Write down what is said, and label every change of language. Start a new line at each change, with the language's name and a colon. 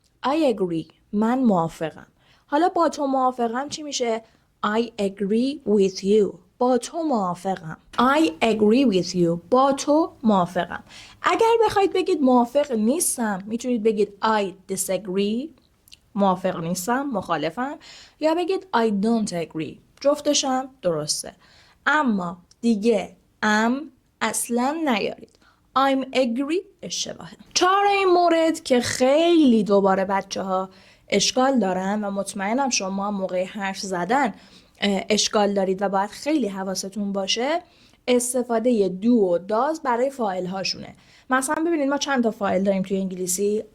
English: I agree.
Persian: من موافقم. حالا با تو موافقم چی میشه؟
English: I agree with you.
Persian: با تو موافقم.
English: I agree with you.
Persian: با تو موافقم. اگر بخواید بگید موافق نیستم میتونید بگید
English: I disagree.
Persian: موافق نیستم، مخالفم. یا بگید
English: I don't agree.
Persian: جفتشم درسته. اما دیگه اصلا نیارید.
English: I'm agree اشتباهه.
Persian: چهارمین مورد که خیلی دوباره بچه ها اشکال دارن و مطمئنم شما موقع حرف زدن اشکال دارید و باید خیلی حواستون باشه، استفاده دو و داز برای فاعل هاشونه. مثلا ببینید ما چند تا فاعل داریم توی انگلیسی.